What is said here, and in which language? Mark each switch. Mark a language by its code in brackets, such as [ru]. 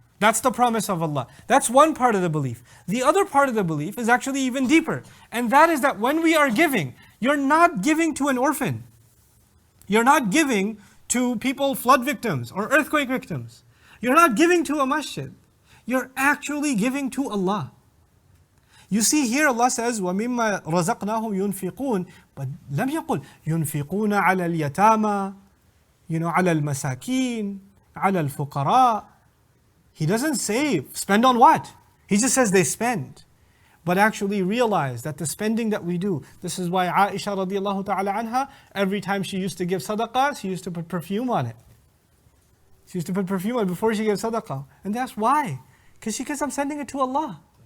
[en] That's the promise of Allah. That's one part of the belief. The other part of the belief is actually even deeper. And that is that when we are giving, you're not giving to an orphan. You're not giving to people, flood victims or earthquake victims. You're not giving to a masjid. You're actually giving to Allah. You see here Allah says, [ar] وَمِمَّا رَزَقْنَاهُمْ يُنْفِقُونَ, but لم يقل يُنْفِقُونَ عَلَى الْيَتَامَى, عَلى الْمَسَاكِينَ, عَلى الْفُقَرَاءِ. [en] He doesn't say spend on what? He just says they spend. But actually realize that the spending that we do, this is why Aisha radiallahu ta'ala anha, every time she used to give sadaqah, she used to put perfume on it. She used to put perfume on it before she gave sadaqah. And that's why. Because she says, I'm sending it to Allah.